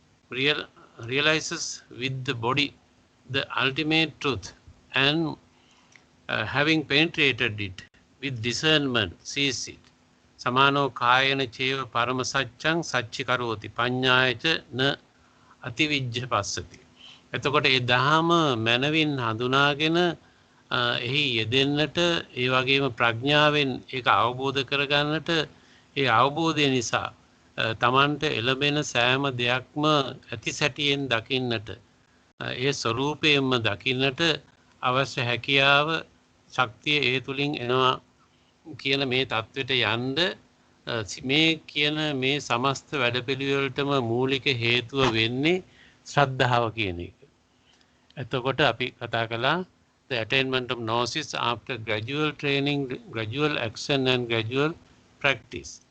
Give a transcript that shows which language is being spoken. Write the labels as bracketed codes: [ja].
[en] realizes with the body the ultimate truth and having penetrated it with discernment sees it. [pi] Samano kayana cheva parama saccang sacchi karoti පඤ්ඤායච න අතිවිජ්ජ පස්සති. [si] එතකොට ඒ දහම මනවින් හඳුනාගෙන එහි යෙදෙන්නට ඒ වගේම ප්‍රඥාවෙන් ඒක අවබෝධ කරගන්නට ඒ අවබෝධය නිසා තමන්ට එළඹෙන සෑම දෙයක්ම ඇති සැටියෙන් දකින්නට ඒ ස්වરૂපයෙන්ම දකින්නට අවශ්‍ය හැකියාව ශක්තිය ඒ තුලින් එනවා කියන මේ தത്വෙට යන්න මේ කියන මේ සමස්ත වැඩපිළිවෙලටම මූලික හේතුව වෙන්නේ ශ්‍රද්ධාව කියන එක. එතකොට අපි කතා කළා [en] the attainment of gnosis after gradual training, gradual action and gradual practice.